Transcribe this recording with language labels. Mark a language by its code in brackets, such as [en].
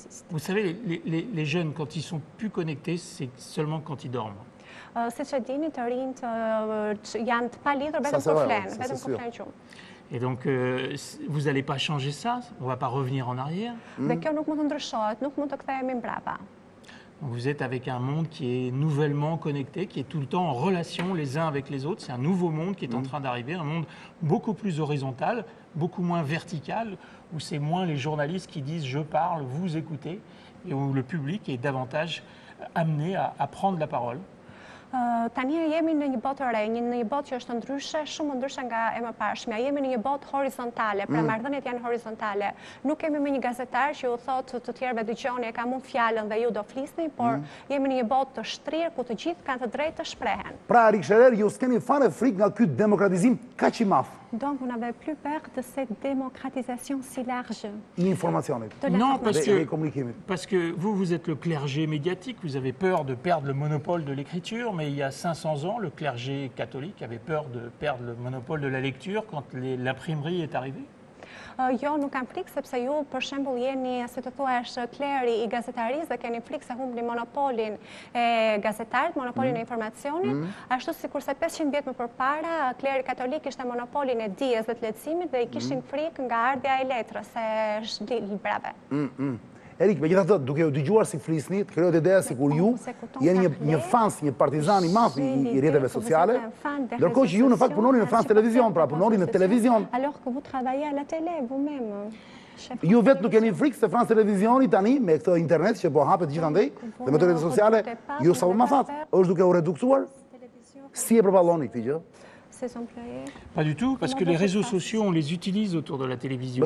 [fr] Vous savez, les jeunes, quand ils sont plus connectés, c'est seulement quand ils dorment. [sq] Siç e dini, të rinjt janë të palidhur vetëm kur flenë, vetëm kur flenë gjumë. [fr] Et donc, vous n'allez pas changer ça, on ne va pas revenir en arrière. [sq] Dhe kjo nuk mund të ndryshohet, nuk mund të kthehemi mbrapa. [fr] Vous êtes avec un monde qui est nouvellement connecté, qui est tout le temps en relation les uns avec les autres. C'est un nouveau monde qui est en train d'arriver, un monde beaucoup plus horizontal, beaucoup moins vertical, où c'est moins les journalistes qui disent « je parle, vous écoutez », et où le public est davantage amené à prendre la parole. [sq] Tani jemi në një botë re, një botë që është ndryshe, shumë ndryshe nga e mëparshmja. Jemi në një botë horizontale, pra marrëdhëniet janë horizontale. Nuk kemi me një gazetar që u thotë të tjerëve dëgjoni e kam unë fjalën dhe ju do flisni, por jemi në një botë të shtrirë ku të gjithë kanë të drejtë të shprehen. Pra, Erik Sherer, ju s'keni fare frikë nga ky demokratizim kaq i madh. [fr] Donc, vous n'avez plus peur de cette démocratisation si large. [sq] Informationit. [fr] Non, parce que vous êtes le clergé médiatique, vous avez peur de perdre le monopole de l'écriture, mais il y a 500 ans, le clergé catholique avait peur de perdre le monopole de la lecture quand l'imprimerie est arrivée. [sq] Jo, nuk kam frikë, sepse ju, për shembull, jeni, si të thuash, kleri i gazetarisë dhe keni frikë se humbni monopolin e gazetarit, monopolin e informacionit, ashtu sikurse 500 vjet më përpara, kleri katolik ishte monopolin e dijes dhe të lehtësimit dhe i kishin frikë nga ardhja e letrës së librave. Erik, megjithatë, duke u dëgjuar si flisni, të krijohet ideja sikur ju jeni një fans, një partizan i madh i rrjeteve sociale, ndërkohë që ju në fakt punoni në France Television, pra punoni në televizion. [fr] Alors que vous travaillez à la télé vous-même. [sq] Ju vetë nuk keni frikë se France Televisioni tani me këtë internet që po hapet gjithandej dhe me rrjetet sociale, ju sapo më thatë, është duke u reduktuar? Si e përballoni këtë gjë? [fr] Pas du tout, parce que les réseaux sociaux, on les utilise autour de la télévision.